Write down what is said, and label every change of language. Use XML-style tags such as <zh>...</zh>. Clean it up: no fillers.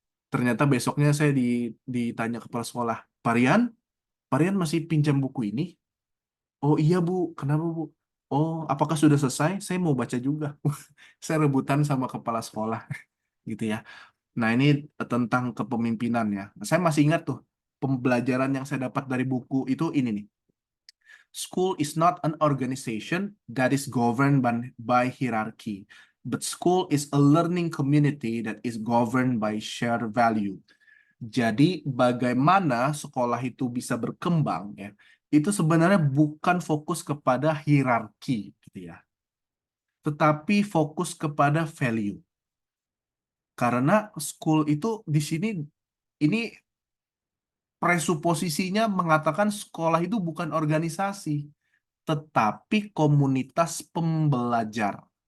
<id>Ternyata besoknya saya ditanya kepala sekolah, Parian, Parian masih pinjam buku ini? Oh iya Bu, kenapa Bu? Oh, apakah sudah selesai? Saya mau baca juga. Saya rebutan sama kepala sekolah gitu ya. Nah, ini tentang kepemimpinan ya. Saya masih ingat tuh pembelajaran yang saya dapat dari buku itu ini nih.</id> <en>School is not an organization that is governed by hierarchy, but school is a learning community that is governed by shared value.</en> <id>Jadi, bagaimana sekolah itu bisa berkembang ya? Itu sebenarnya bukan fokus kepada hierarki gitu ya, tetapi fokus kepada value. Karena school itu di sini ini presuposisinya mengatakan sekolah itu bukan organisasi, tetapi komunitas pembelajar.</id>